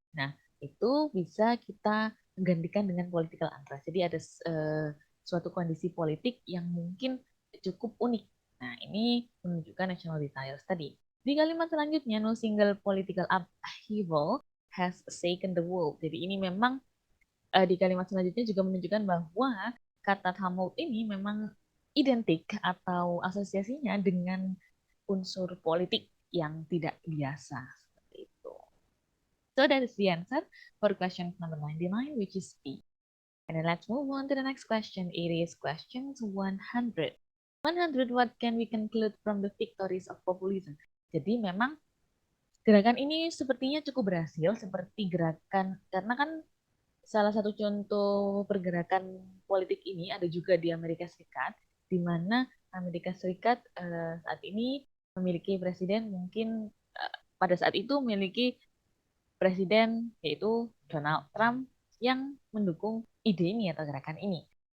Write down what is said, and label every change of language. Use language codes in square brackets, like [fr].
[id] Nah, itu bisa kita gantikan dengan political unrest. Jadi ada suatu kondisi politik yang mungkin cukup unik. Nah, ini menunjukkan national desires tadi. Di kalimat selanjutnya, [en] no single political upheaval has shaken the world. [id] Jadi ini memang di kalimat selanjutnya juga menunjukkan bahwa kata tumult ini memang identik atau asosiasinya dengan unsur politik yang tidak biasa seperti itu. [en] So that is the answer for question number 99, which is B. And then let's move on to the next question. It is question 100. 100 what can we conclude from the victories of populism. [id] Jadi memang gerakan ini sepertinya cukup berhasil seperti gerakan karena kan salah satu contoh pergerakan politik ini ada juga di Amerika Serikat, di mana Amerika Serikat saat ini memiliki presiden mungkin pada saat itu memiliki presiden yaitu Donald Trump yang mendukung ide ini atau gerakan ini.